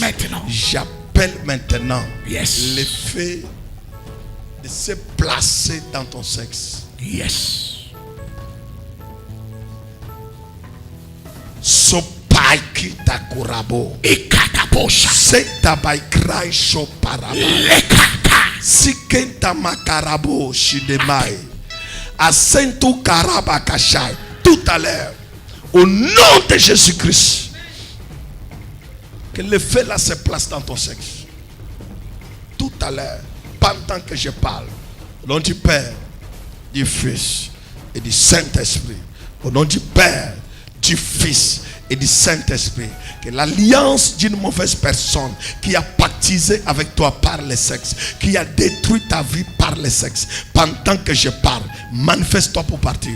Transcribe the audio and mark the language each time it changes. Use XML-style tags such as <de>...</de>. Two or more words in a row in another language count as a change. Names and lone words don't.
<fr>J'appelle maintenant l'effet de se placer dans ton sexe. Sopaiki takurabo. C'est tabaïkraï shoparaba. Sikenta makarabo shidemai. Asentu karaba kashai. Tout à l'heure, au nom de Jésus-Christ, que le feu là se place dans ton sexe. Tout à l'heure, pendant que je parle, au nom du Père, du Fils et du Saint-Esprit, au nom du Père, du Fils et du Saint-Esprit, que l'alliance d'une mauvaise personne qui a pactisé avec toi par le sexe, qui a détruit ta vie par le sexe, pendant que je parle, manifeste-toi pour partir.</fr>